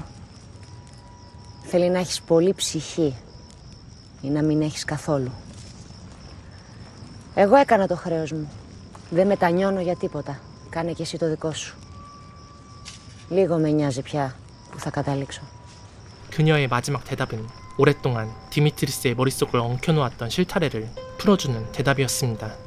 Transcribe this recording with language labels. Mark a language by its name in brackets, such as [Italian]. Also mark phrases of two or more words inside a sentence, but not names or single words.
[Greek] Θέλει να έχεις πολύ ψυχή ή να μην έχεις καθόλου. Εγώ έκανα το χρέος μου. Δεν μετανιώνω για τίποτα. Κάνε και εσύ το δικό σου. Λίγο με νοιάζει πια που θα καταλήξω. [Korean] 그녀의 마지막 대답은 오랫동안 디미트리스의 머릿속을 엉켜놓았던 실타래를 풀어주는 대답이었습니다.